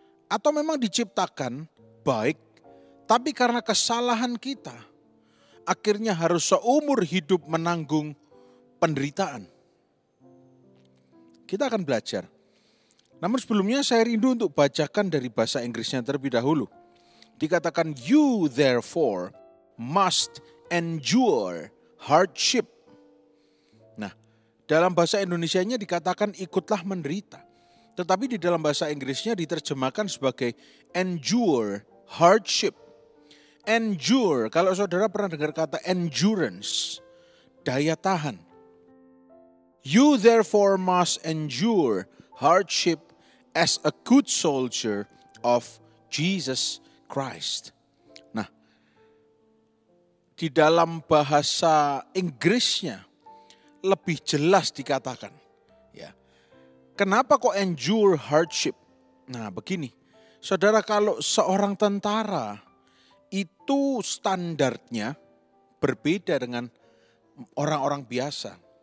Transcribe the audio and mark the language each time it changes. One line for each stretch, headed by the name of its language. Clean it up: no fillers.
Indonesian: Atau memang diciptakan baik, tapi karena kesalahan kita, akhirnya harus seumur hidup menanggung penderitaan? Kita akan belajar. Namun sebelumnya saya rindu untuk bacakan dari bahasa Inggrisnya terlebih dahulu. Dikatakan,
English: you therefore must endure hardship.
Indonesian: Nah, dalam bahasa Indonesianya dikatakan ikutlah menderita. Tetapi di dalam bahasa Inggrisnya diterjemahkan sebagai endure hardship. Endure, kalau saudara pernah dengar kata endurance, daya tahan.
English: You therefore must endure hardship as a good soldier of Jesus Christ.
Indonesian: Nah, di dalam bahasa Inggrisnya lebih jelas dikatakan, ya. Kenapa kok endure hardship? Nah, begini. Saudara, kalau seorang tentara itu standarnya berbeda dengan orang-orang biasa.